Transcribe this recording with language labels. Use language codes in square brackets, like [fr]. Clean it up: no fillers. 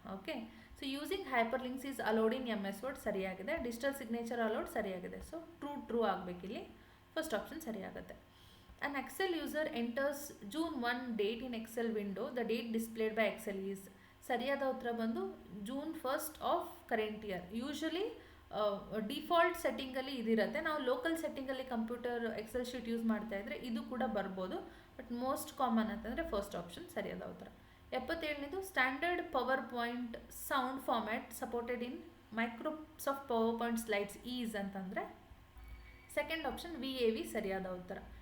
[en] Okay, so using hyper links is allowed in MS word ಸರಿಯಾಗಿದೆ. Digital signature allowed ಸರಿಯಾಗಿದೆ. So true ಆಗಬೇಕಿಲ್ಲಿ, first option ಸರಿಯಾಗುತ್ತೆ. An Excel user enters June 1 date in Excel window. The date displayed by Excel is. [kn] ಸರಿಯಾದ ಉತ್ತರ ಬಂದು [en] June 1st of current year. [kn] Usually default ಸೆಟ್ಟಿಂಗಲ್ಲಿ ಇದಿರುತ್ತೆ. ನಾವು local ಸೆಟ್ಟಿಂಗಲ್ಲಿ computer Excel sheet use ಮಾಡ್ತಾ ಇದ್ರೆ ಇದು ಕೂಡ ಬರ್ಬೋದು, [en] but most common [kn] ಅಂತಂದರೆ ಫಸ್ಟ್ ಆಪ್ಷನ್ ಸರಿಯಾದ ಉತ್ತರ. [en] 77 standard power point sound format supported in microsoft power point slides is ಅಂತಂದರೆ second option VAV [kn] ಸರಿಯಾದ ಉತ್ತರ.